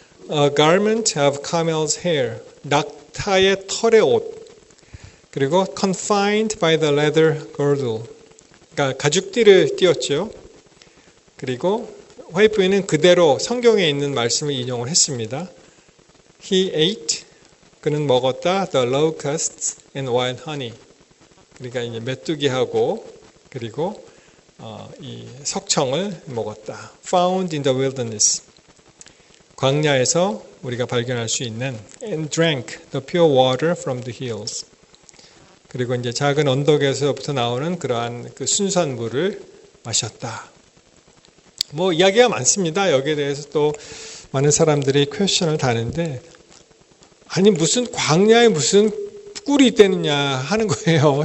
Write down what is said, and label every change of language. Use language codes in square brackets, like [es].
[en] A garment of camel's hair, [ko] 낙타의 털의 옷. [en] 그리고 confined by the leather girdle. [ko] 그러니까 가죽띠를 띄었죠. 그리고 화이트보이는 그대로 성경에 있는 말씀을 인용을 했습니다. [en] He ate, [ko] 그는 먹었다, [en] the locusts and wild honey. [ko] 그러니까 이제 메뚜기하고 그리고 이 석청을 먹었다. [en] Found in the wilderness. [ko] 광야에서 우리가 발견할 수 있는 [en] and drank the pure water from the hills. [ko] 그리고 이제 작은 언덕에서부터 나오는 그러한 그 순수한 물을 마셨다. 뭐 이야기가 많습니다. 여기에 대해서 또 많은 사람들이 퀘스천을 다는데 아니 무슨 광야에 무슨 꿀이 있다느냐 하는 거예요.